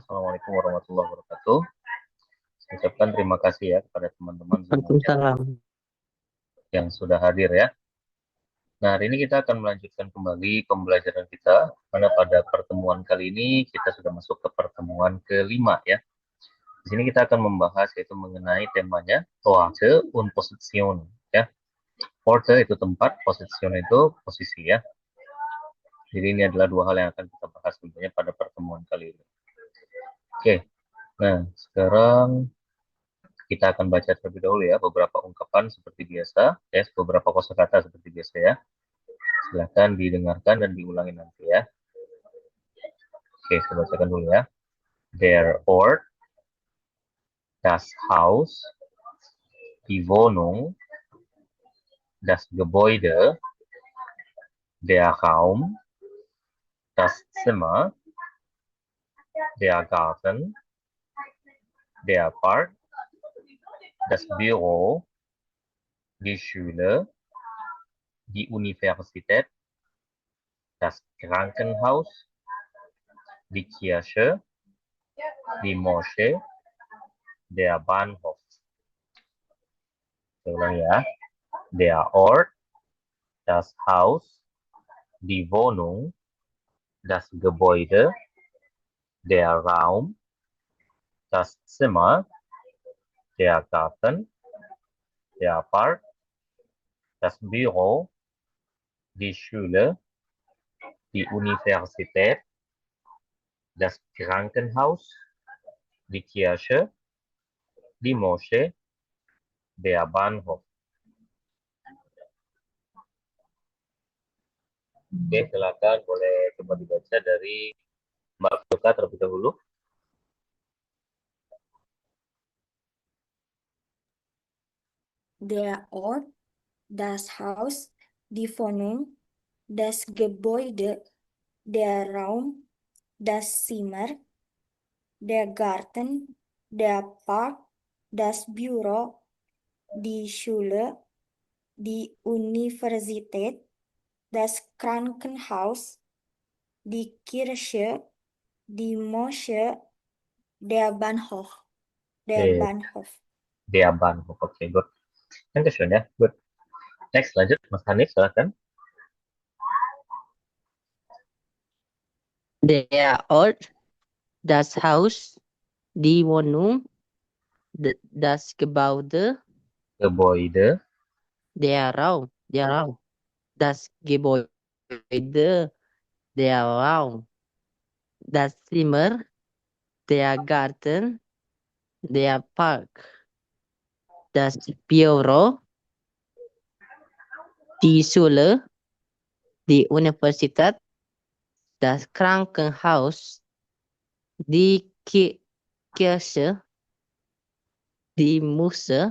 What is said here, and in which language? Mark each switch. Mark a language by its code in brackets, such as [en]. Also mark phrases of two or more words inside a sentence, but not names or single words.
[ar] السلام عليكم ورحمة الله وبركاته. [id] Saya ucapkan terima kasih ya kepada teman-teman semuanya Waalaikumsalam. yang sudah hadir ya. Nah, hari ini kita akan melanjutkan kembali pembelajaran kita, karena pada pertemuan kali ini kita sudah masuk ke pertemuan kelima ya. Di sini kita akan membahas yaitu mengenai temanya [de] Orte und Position [id] ya. Orte itu tempat, Position itu posisi ya. Jadi ini adalah dua hal yang akan kita bahas tentunya pada pertemuan kali ini. Oke, nah sekarang kita akan baca terlebih dahulu ya beberapa ungkapan seperti biasa, ya beberapa kosakata seperti biasa ya. Silakan didengarkan dan diulangi nanti ya. Oke, saya bacakan dulu ya. [de] Der Ort, das Haus, die Wohnung, das Gebäude, der Raum, das Zimmer, der Garten, der Park, das Büro, die Schule, die Universität, das Krankenhaus, die Kirche, die Moschee, der Bahnhof. [id] Saya ulang ya. [de] Der Ort, das Haus, die Wohnung, das Gebäude, der Raum, das Zimmer, der Garten, der Park, das Büro, die Schule, die Universität, das Krankenhaus, die Kirche, die Moschee, der Bahnhof. [id] Oke, silakan boleh coba dibaca dari Mbak Fuka terlebih dahulu. [de] Der Ort, das Haus, die Wohnung, das Gebäude, der Raum, das Zimmer, der Garten, der Park, das Büro, die Schule, die Universität, das Krankenhaus, die Kirche, die Moschee, der Bahnhof. Der [id] Oke, [de] Bahnhof. der Bahnhof. [id] Oke, good. Dankeschön ya. Good. Next, lanjut Mas Hanif, silakan. [de] Der Ort, das Haus, die Wohnung, das Gebäude, Gebäude, der Raum, das Gebäude, der Raum, das Zimmer, der Garten, der Park, das Büro, die Schule, die Universität, das Krankenhaus, die Kirche, die Muse,